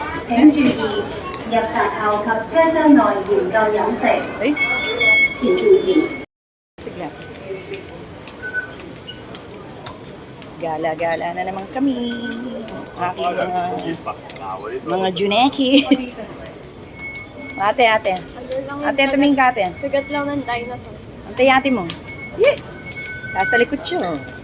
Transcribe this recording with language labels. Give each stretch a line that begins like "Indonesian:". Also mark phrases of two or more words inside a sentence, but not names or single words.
Cantonese: 請注意，入閘後及車廂內嚴禁飲食。請注意。
Filipino: Sige. Gala-gala na naman kami. Aking mga junekis. Ate. Ate, tumingin ka ate. Bigat lang ng dinosaur. Antay ate mo. Yeah. Sasalikot siya.